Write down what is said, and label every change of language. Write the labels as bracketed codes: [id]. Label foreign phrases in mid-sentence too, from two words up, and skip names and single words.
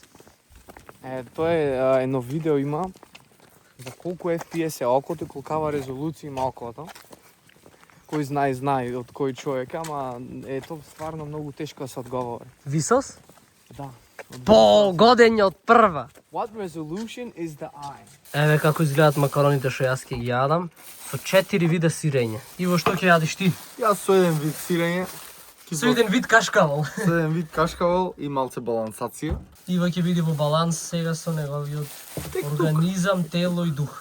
[mk] Тоа е едно видео има за колку FPS е окото и колкава резолуција има окото. Кој знае од кој човек, ама е тоа стварно многу тешко да се одговори. Висос? Да. Годење од прва. [en] What resolution is the eye? [mk] Еве како изгледат макароните што јас ќе ги јадам. Со 4 вида сирење. Иво, што ќе јадиш ти? Јас со еден вид сирење, Со еден вид кашкавал. со еден вид кашкавал и малце балансација. Иво ќе биде во баланс сега со неговиот организам, тело и дух.